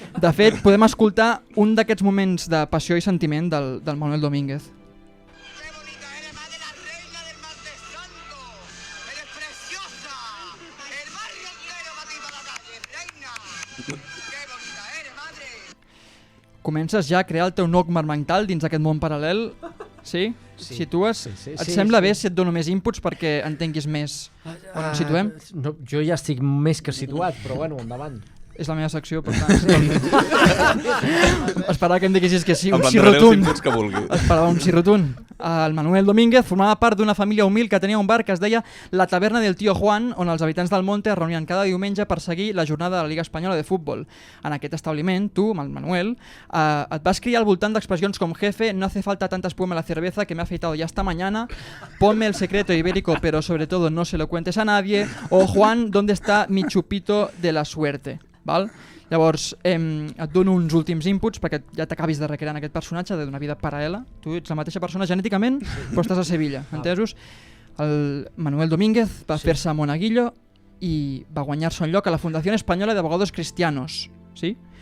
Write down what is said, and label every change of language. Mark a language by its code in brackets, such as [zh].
[ca] De fet, podem escoltar un d'aquests moments de passió i sentiment del Manuel Domínguez. [es] ¡Qué bonita eres, madre, la reina del martes santo! ¡Eres preciosa! ¡El barrio entero va a ti para la calle, reina! ¡Qué bonita eres, madre! [ca] Comences ja a crear el teu nocma mental dins d'aquest món paral·lel? Sí? Sí. Situes? Sí, Et sembla bé si et dono més inputs perquè entenguis més on ens situem? No, jo ja estic més que situat, però bueno, endavant. És la meva secció, per tant... Esperava que em diguessis que sí, Em un sí plantaré els rotund. inputs que vulgui. Esperava un sí rotund. El Manuel Domínguez formava part d'una família humil que tenia un bar que es deia La Taverna del Tío Juan, on els habitants del Monte es reunien cada diumenge per seguir la jornada de la Liga Espanyola de Futbol. En aquest establiment, tu, el Manuel, et vas criar al voltant d'expressions com [es] jefe, no hace falta tanta espuma en la cerveza que me ha afeitado ya esta mañana, ponme el secreto ibérico pero sobre todo no se lo cuentes a nadie, [ca] o [es] Juan, ¿dónde está mi chupito de la suerte? [ca] Val? Llavors, et dono uns últims inputs perquè ja t'acabis de recrear en aquest personatge d'una vida paral·lela. Tu ets la mateixa persona genèticament, però estàs a Sevilla, entesos? El Manuel Domínguez va fer-se monaguillo i va guanyar-se un lloc a la Fundació Espanyola d'Abogados Cristianos. Sí?